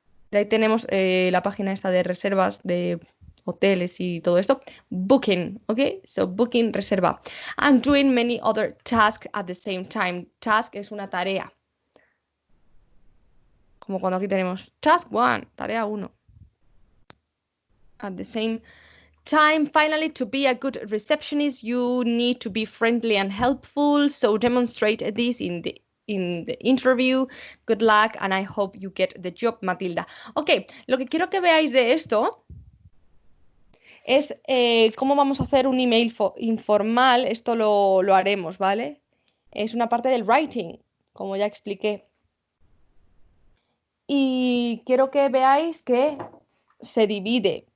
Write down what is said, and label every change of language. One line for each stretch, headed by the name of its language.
Spanish: De ahí tenemos la página esta de reservas de hoteles y todo esto.
English: Booking, ¿ok? So booking, reserva. And doing many other tasks at the same time.
Spanish: Task es una tarea. Como cuando aquí tenemos task 1, tarea 1.
English: At the same time. Finally, to be a good receptionist, you need to be friendly and helpful. So demonstrate this in in the interview. Good luck and I hope you get the job, Matilda.
Spanish: Ok, lo que quiero que veáis de esto es cómo vamos a hacer un email informal. Esto lo haremos, ¿vale? Es una parte del writing, como ya expliqué. Y quiero que veáis que se divide.